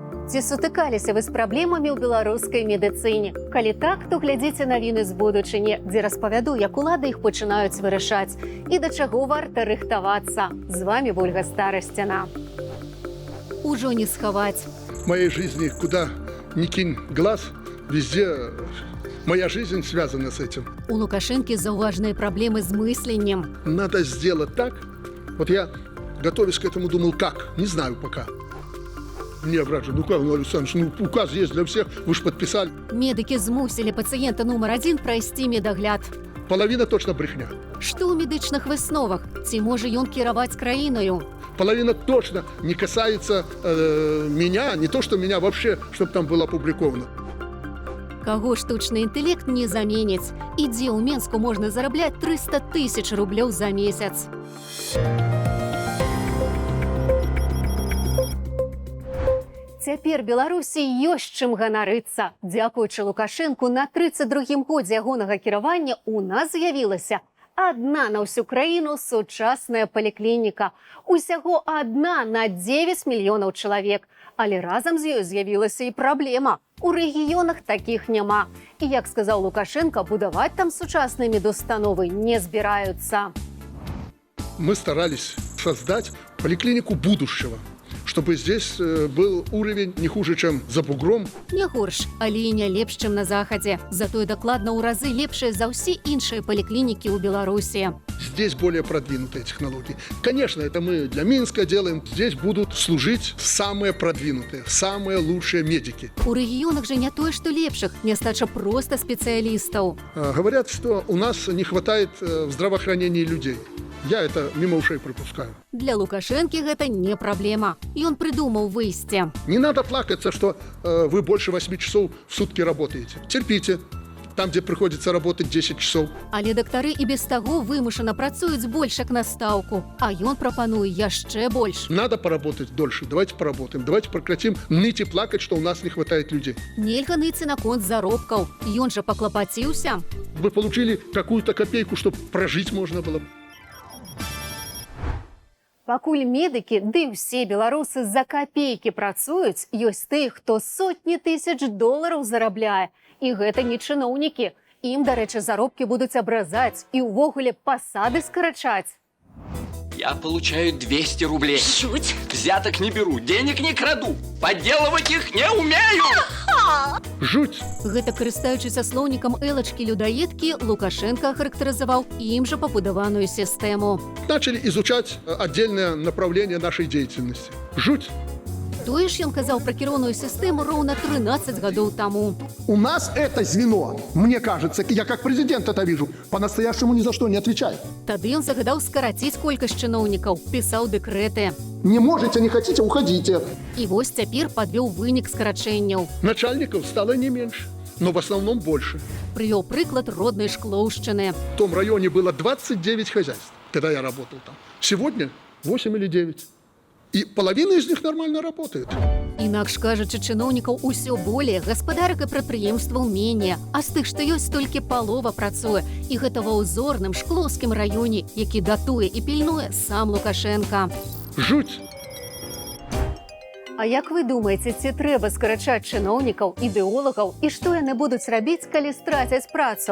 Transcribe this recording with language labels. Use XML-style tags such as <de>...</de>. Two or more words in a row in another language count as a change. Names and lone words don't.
<be>Ці сутыкаліся вы з праблемамі ў беларускай медыцыне? Калі так, то глядзіце навіны з будучыні, дзе распавяду, як улады іх пачынаюць вырашаць і да чаго варта рыхтавацца. З вами Ольга Старасціна. Ужо не схаваць.</be> <ru>В моей жизни куда ни кинь глаз, везде моя жизнь связана с этим.</ru> <be>У Лукашэнкі заўважныя праблемы з мысленнем.</be> <ru>Надо сделать так. Вот я, готовясь к этому, думал, как? Не знаю пока. Мне брат же, ну как, ну, Александр, ну указ есть для всех, вы же подписали.</ru> <be>Медыкі змусілі пацыента нумар 1 прайсці медагляд.</be> <ru>Половина точно брехня.</ru> <be>Што ў медычных высновах? Ці можа ён кіраваць краінаю?</be> <ru>Половина точно не касается меня, не то, что меня вообще, чтобы там было опубликовано.</ru> <be>Каго штучны інтэлект не заменіць? І дзе ў Менску можна зарабляць 300 000 рублёў за месяц? Цяпер Беларусі ёсць чым ганарыцца. Дзякуючы Лукашэнку, на 32-м годзе ягонага кіравання у нас з'явілася адна на ўсю краіну сучасная паліклініка. Усяго адна на 9 мільёнаў чалавек. Але разам з ёй з'явілася і праблема. У рэгіёнах такіх няма. І, як сказаў Лукашенко, будаваць там сучасныя медустановы не збіраюцца.</be> <ru>Мы старались создать поликлинику будущего, чтобы здесь был уровень не хуже, чем за бугром.</ru> <be>Не горш, але і не лепш, чым на захадзе. Затое дакладна ў разы лепшыя за ўсе іншыя паліклінікі ў Беларусі.</be> <ru>Здесь более продвинутые технологии. Конечно, это мы для Минска делаем. Здесь будут служить самые продвинутые, самые лучшие медики.</ru> <be>У рэгіёнах же не тое, што лепшых, нястача проста спецыялістаў.</be> <ru>Говорят, что у нас не хватает в здравоохранении людей. Я это мимо ушей пропускаю.</ru> <be>Для Лукашэнкі гэта не праблема. Ён прыдумаў выйсце.</be> <ru>Не надо плакаться, что вы больше 8 часов в сутки работаете. Терпите. Там, где приходится работать 10 часов.</ru> <be>Але дактары і без таго вымушана працуюць больш як на стаўку. А ён прапануе яшчэ больш.</be> <ru>Надо поработать дольше. Давайте поработаем. Давайте прекратим ныть и плакать, что у нас не хватает людей.</ru> <be>Нельга ныцца наконт заробкаў. Ён жа паклапаціўся.</be> <ru>Вы получили какую-то копейку, чтобы прожить можно было.</ru> <be>Пакуль медыкі, ды ўсе беларусы за капейкі працуюць, ёсць тых, хто сотні тысяч долараў зарабляе. І гэта не чыноўнікі. Ім, дарэчы, заробкі будуць абразаць і ўвогуле пасады скарачаць.</be> <ru>Я получаю 200 рублей. Чуть. Взяток не беру, денег не краду. Подделывать их не умею. Жуть!</ru> <be>Гэта карыстаючыся слоўнікам Элачкі-людаедкі, Лукашенко ахарактарызаваў ім жа пабудаваную сістэму.</be> <ru>Начали изучать отдельное направление нашей деятельности. Жуть!</ru> <be>Тое ж ён казаў пра кіроўную сістэму роўна 13 гадоў таму.</be> <ru>У нас это звено, мне кажется, я как президент это вижу, по-настоящему ни за что не отвечает.</ru> <be>Тады ён загадаў скараціць колькасць чыноўнікаў, пісаў дэкрэты.</be> <ru>Не можете, не хотите, уходите.</ru> <be>І вось цяпер падвёў вынік скарачэнняў.</be> <ru>Начальников стало не меньше, но в основном больше.</ru> <be>Прывёў прыклад роднай Шклоўшчыны.</be> <ru>В том районе было 29 хозяйств, когда я работал там. Сегодня 8 или 9. И половина из них нормально работает.</ru> <be>Інакш кажучы, чыноўнікаў усё болей, гаспадарак і прадпрыемстваў менее, а з тых, што ёсць, толькі палова працуе. І гэта ва ўзорным шклоўскім раёне, які датуе і пільнуе сам Лукашенко.</be> <ru>Жуть!</ru> <be>А як вы думаеце, ці трэба скарачаць чыноўнікаў, ідэолагаў і што яны будуць рабіць, калі страцяць працу?</be>